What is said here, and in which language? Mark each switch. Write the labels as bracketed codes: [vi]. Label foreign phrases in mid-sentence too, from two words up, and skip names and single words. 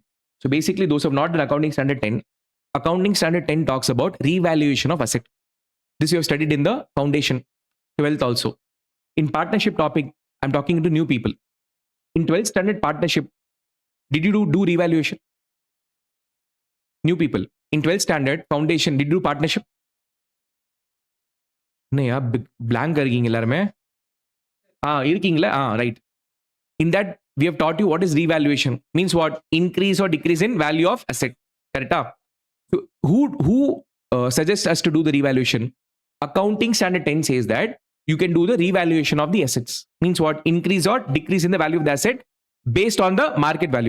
[en] So basically, those who have not done accounting standard 10, accounting standard 10 talks about revaluation of asset. This you have studied in the foundation, 12th also. In partnership topic, I'm talking to new people. In 12th standard partnership, did you do revaluation? New people. In 12th standard foundation, did you do partnership? [hi] नहीं यार [ta] blank இருக்கீங்க எல்லாருமே இருக்கீங்களா right. [en] In that, we have taught you what is revaluation. Means what? Increase or decrease in value of asset. Correct? So who suggests us to do the revaluation? Accounting standard 10 says that you can do the revaluation of the assets. Means what? Increase or decrease in the value of the asset based on the market value.